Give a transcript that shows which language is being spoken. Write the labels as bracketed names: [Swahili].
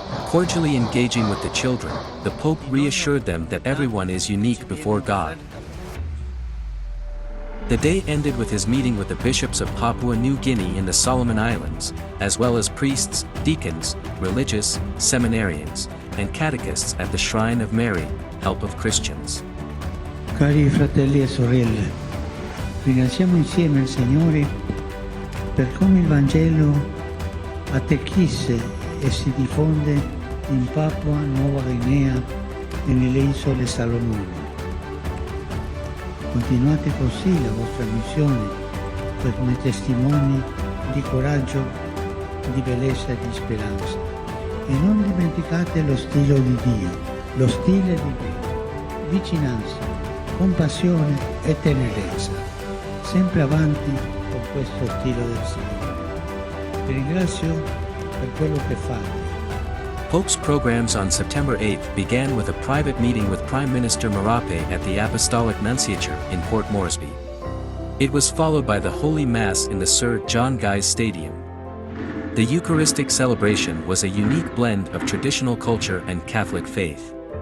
[English] Cordially engaging with the children, the Pope reassured them that everyone is unique before God. The day ended with his meeting with the bishops of Papua New Guinea in the Solomon Islands, as well as priests, deacons, religious, seminarians, and catechists at the Shrine of Mary, Help of Christians. [Italian] Cari fratelli e sorelle, ringraziamo insieme il Signore per come il Vangelo attecchisce e si diffonde in Papua Nuova Guinea e nelle isole Salomone. Continuate così la vostra missione come testimoni di coraggio, di bellezza e di speranza. E non dimenticate lo stile di Dio, lo stile di Dio, vicinanza, compassione e tenerezza. Sempre avanti con questo stile del Signore. Vi ringrazio per quello che fate. [English] Pope's programs on September 8 began with a private meeting with Prime Minister Marape at the Apostolic Nunciature in Port Moresby. It was followed by the Holy Mass in the Sir John Guy's Stadium. The Eucharistic celebration was a unique blend of traditional culture and Catholic faith.